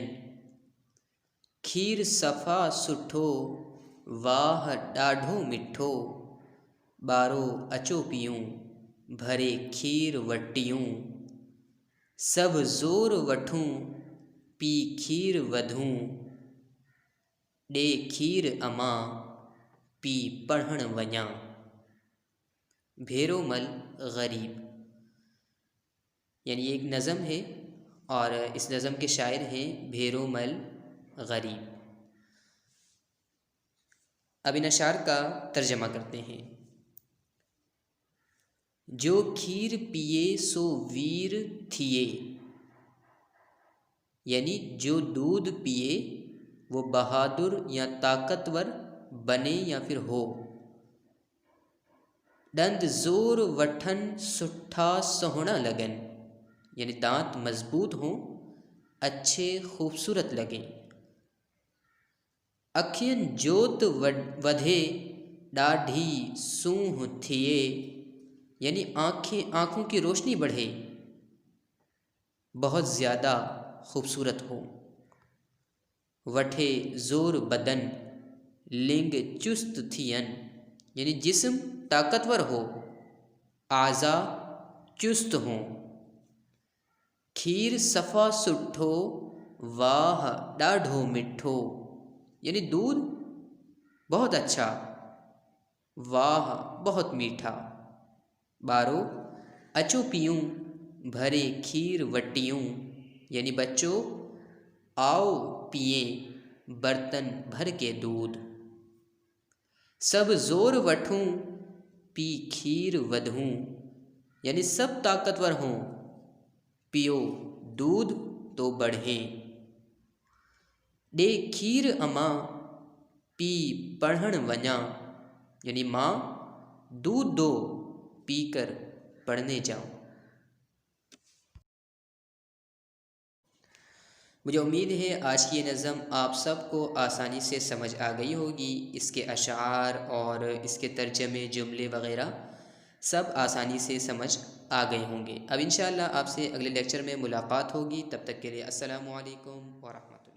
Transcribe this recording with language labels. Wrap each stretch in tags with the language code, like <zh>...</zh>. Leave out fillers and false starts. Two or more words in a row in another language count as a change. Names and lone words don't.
<sd>खीर सफ़ा सुठो वाह ॾाढो मिठो, ॿारो अचो पियूं भरे खीर वटियूं। सब ज़ोर वठूं पी खीर वधूं, ॾे खीर अमां पी पढ़ण वञा।</sd> <ur>بھیرومل غریب یعنی ایک نظم ہے اور اس نظم کے شاعر ہیں بھیرومل غریب. اب ان اشعار کا ترجمہ کرتے ہیں.</ur> <sd>जो खीर पिए सो वीर थिए</sd> <ur>یعنی جو دودھ پیے وہ بہادر یا طاقتور بنے یا پھر ہو.</ur> <sd>दंद जोर वठन सुठा सोहना लगन</sd> <ur>یعنی دانت مضبوط ہوں، اچھے خوبصورت لگیں.</ur> <sd>अखियन जोत वधे ॾाढी सूह थिए</sd> <ur>یعنی آنکھوں کی روشنی بڑھے، بہت زیادہ خوبصورت ہو.</ur> <sd>वठे ज़ोर बदन लिंग चुस्त थियन</sd> <ur>یعنی جسم طاقتور ہو، اعضا چست ہوں.</ur> <sd>खीर सफ़ा सुठो वाह ॾाढो मिठो</sd> <ur>یعنی دودھ بہت اچھا، واہ بہت میٹھا.</ur> <sd>बारो अचो पियूं भरे खीर वटियूं</sd> <ur>یعنی بچوں آؤ پیے برتن بھر کے دودھ.</ur> <sd>सब जोर वठूं पी खीर वधूं</sd> <ur>یعنی سب طاقتور ہوں، پیو دودھ تو بڑھے.</ur> <sd>ॾे खीर अमां पी पढ़ण वञा</sd> <ur>یعنی ماں دودھ دو پی کر پڑھنے جاؤ. مجھے امید ہے آج کی یہ نظم آپ سب کو آسانی سے سمجھ آ گئی ہوگی. اس کے اشعار اور اس کے ترجمے جملے وغیرہ سب آسانی سے سمجھ آ گئے ہوں گے. اب ان شاء اللہ آپ سے اگلے لیکچر میں ملاقات ہوگی. تب تک کے لیے</ur> <ar>السلام عليكم و رحمة الله.</ar>